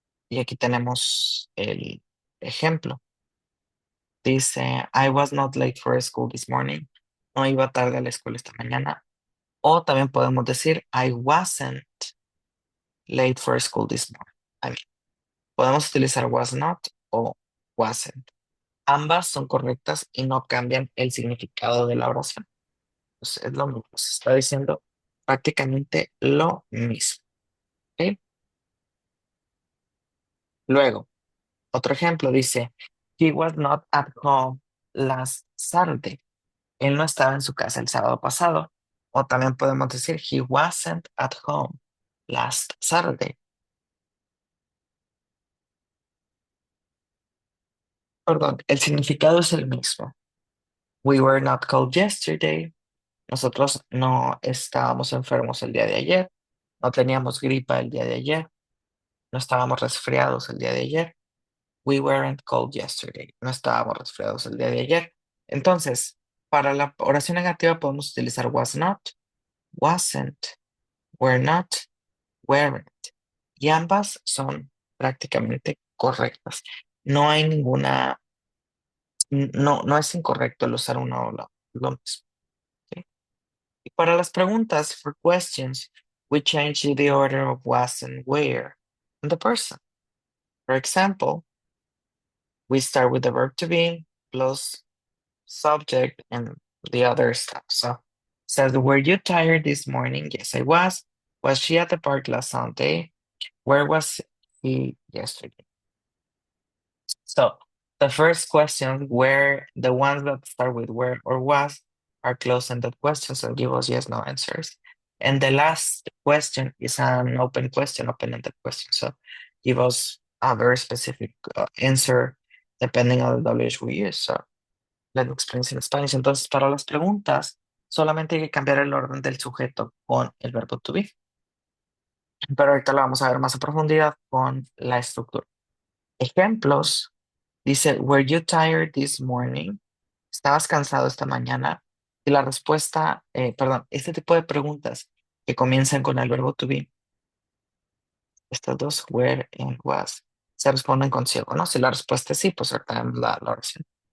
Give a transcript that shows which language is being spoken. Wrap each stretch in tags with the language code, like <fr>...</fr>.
<es>Y aquí tenemos el ejemplo. Dice,</es> <en>I was not late for school this morning.</en> <es>No iba tarde a la escuela esta mañana. O también podemos decir,</es> <en>I wasn't late for school this morning. I mean,</en> <es>podemos utilizar was not o wasn't. Ambas son correctas y no cambian el significado de la oración. Pues es lo mismo, se está diciendo prácticamente lo mismo. ¿Ok? Luego, otro ejemplo dice,</es> <en>he was not at home last Saturday.</en> <es>Él no estaba en su casa el sábado pasado. O también podemos decir,</es> <en>he wasn't at home last Saturday.</en> <es>Perdón, el significado es el mismo.</es> <en>We were not cold yesterday.</en> <es>Nosotros no estábamos enfermos el día de ayer. No teníamos gripa el día de ayer. No estábamos resfriados el día de ayer.</es> <en>We weren't cold yesterday.</en> <es>No estábamos resfriados el día de ayer. Entonces, para la oración negativa podemos utilizar was not, wasn't, were not, weren't. Y ambas son prácticamente correctas. No hay ninguna, no es incorrecto el usar uno o lo mismo. ¿Sí? Y para las preguntas,</es> <en>for questions, we change the order of was and where and the person. For example, we start with the verb to be plus subject and the other stuff. So says, were you tired this morning? Yes, I was. Was she at the park last Sunday? Where was he yesterday? So the first question, where the ones that start with where or was are close-ended questions and give us yes, no answers. And the last question is an open question, open-ended question. So give us a very specific answer depending on the WH we use. So let me explain in Spanish.</en> <es>Entonces, para las preguntas, solamente hay que cambiar el orden del sujeto con el verbo to be. Pero ahorita lo vamos a ver más a profundidad con la estructura. Ejemplos. Dice,</es> <en>were you tired this morning?</en> <es>¿Estabas cansado esta mañana? Y la respuesta, perdón, este tipo de preguntas que comienzan con el verbo to be, estas dos,</es> <en>where and was,</en> <es>se responden con sí o con no. Si la respuesta es sí, pues ahorita vemos la oración.</es>